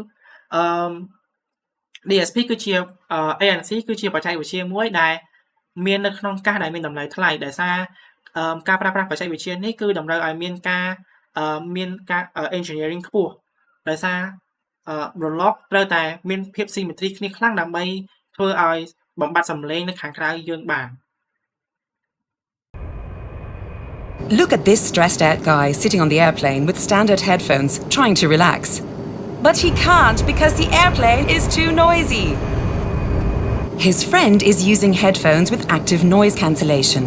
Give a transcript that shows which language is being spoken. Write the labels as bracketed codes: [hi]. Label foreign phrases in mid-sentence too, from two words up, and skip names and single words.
[km] DSP គឺជា ANC គឺជាបច្ចេកវិទ្យាមួយដែលមាននៅក្នុងកាសដែលមានតម្លៃថ្លៃដោយសារការប្រើប្រាស់បច្ចេកវិទ្យានេះគឺតម្រូវឲ្យមានការ engineering ខ្ពស់ដោយសារ block ត្រូវតែមានភាព symmetry គ្នាខ្លាំងដើម្បីធ្វើឲ្យបំបត្តិសំឡេងនៅខាងក្រៅយើងបាន [en] Look at this stressed out guy sitting on the airplane with standard headphones trying to relax. But he can't because the airplane is too noisy. His friend is using headphones with active noise cancellation.